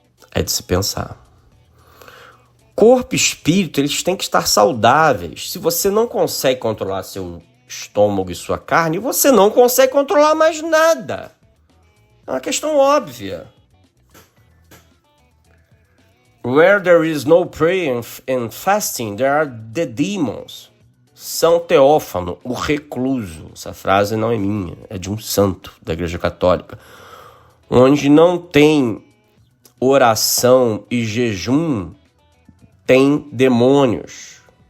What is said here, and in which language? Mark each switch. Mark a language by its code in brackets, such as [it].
[pt] É de se pensar. Corpo e espírito, eles têm que estar saudáveis. Se você não consegue controlar seu estômago e sua carne, você não consegue controlar mais nada. É uma questão óbvia. [en] Where there is no prayer and fasting, there are the demons. [pt] São Teófano, o recluso. Essa frase não é minha, é de um santo da Igreja Católica. Onde não tem oração e jejum, tem demônios.